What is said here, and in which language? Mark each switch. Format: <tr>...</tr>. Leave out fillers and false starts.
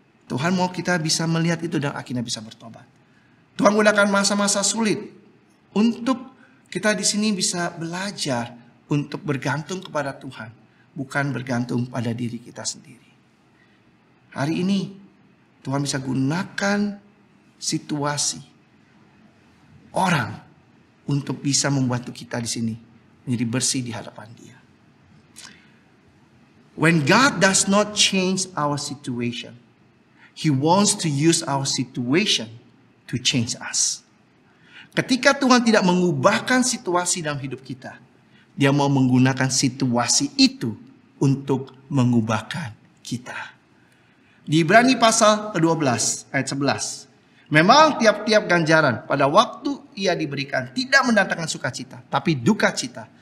<id>Tuhan mau kita bisa melihat itu dan akhirnya bisa bertobat. Tuhan gunakan masa-masa sulit untuk kita di sini bisa belajar untuk bergantung kepada Tuhan, bukan bergantung pada diri kita sendiri. Hari ini Tuhan bisa gunakan situasi orang untuk bisa membantu kita di sini menjadi bersih di hadapan Dia.</id> <en>When God does not change our situation, He wants to use our situation to change us.</en> <id>Ketika Tuhan tidak mengubahkan situasi dalam hidup kita, Dia mau menggunakan situasi itu untuk mengubahkan kita. Di Ibrani pasal ke-12 ayat 11. Memang tiap-tiap ganjaran pada waktu ia diberikan tidak mendatangkan sukacita, tapi duka cita.</id>